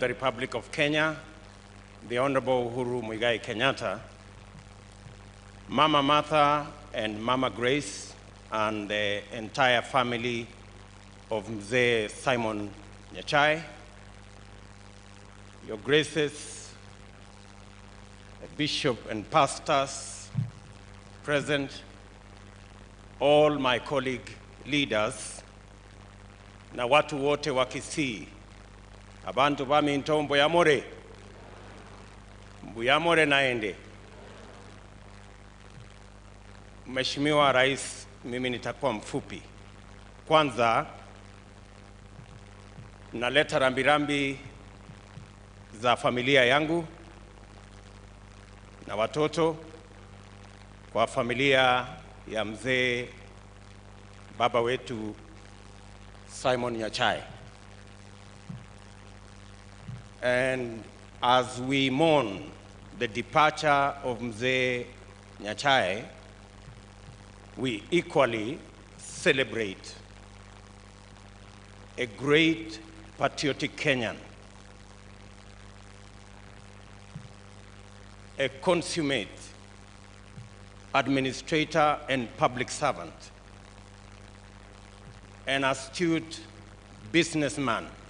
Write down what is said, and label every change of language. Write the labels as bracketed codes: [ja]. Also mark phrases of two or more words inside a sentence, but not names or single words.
[en] Republic of Kenya, the Honorable Uhuru Muigai Kenyatta, Mama Martha and Mama Grace, and the entire family of Mzee Simon NYACHAE, Your Graces, the Bishop and pastors present, all my colleague leaders, [sw] na watu wote wa Kisii, [guz] abantu baminto mbuyamore, mbuyamore naende. [sw] Mheshimiwa Rais, mimi nitakuwa mfupi. Kwanza, naleta rambirambi za familia yangu na watoto kwa familia ya mzee baba wetu Simon NYACHAE. [en] And as we mourn the departure of Mzee NYACHAE, we equally celebrate a great patriotic Kenyan, a consummate administrator and public servant, an astute businessman,